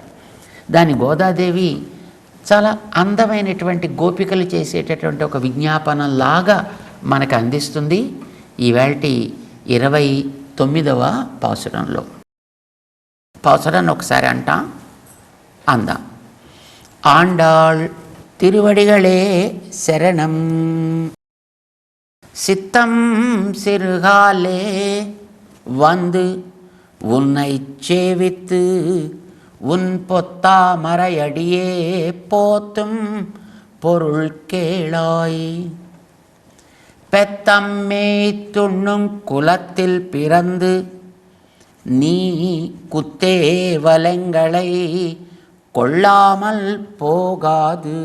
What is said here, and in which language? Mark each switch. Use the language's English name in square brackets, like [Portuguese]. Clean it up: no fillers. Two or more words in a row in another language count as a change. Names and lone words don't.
[Telugu] దాని గోదాదేవి చాలా అందమైనటువంటి గోపికలు చేసేటటువంటి ఒక విజ్ఞాపనలాగా మనకు అందిస్తుంది. ఈవేళటి 29వ పాసురంలో. పాసురాన్ని ఒకసారి అందాం. [Tamil] ஆண்டாள் திருவடிகளே சரணம். சித்தம் சிறுகாலே வந்து உன்னை சேவித்து உன் பொத்தாமரையடியே போத்தும் பொருள் கேளாய். பெத்தம்மே துண்ணும் குலத்தில் பிறந்து நீ குத்தேவலங்களை கொள்ளாமல் போகாது.